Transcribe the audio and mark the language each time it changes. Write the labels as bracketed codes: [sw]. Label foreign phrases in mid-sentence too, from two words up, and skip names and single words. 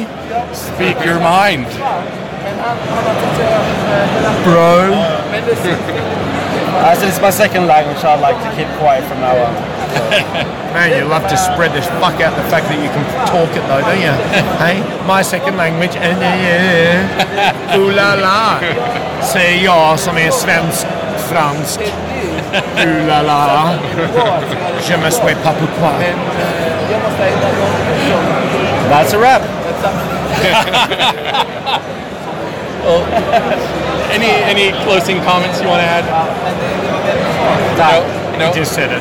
[en] Speak your mind. Bro. As it's my second language, I'd like to keep quiet from now on. Man, you love to spread this fuck out the fact that you can talk it though, don't you? Hey, my second language. [fr] Ooh la la. [sv] Säger jag som är fransk. [fr] Ooh la la. Je me suis pas pourquoi. [en] That's a wrap. Well, any closing comments you want to add? No. You just said it.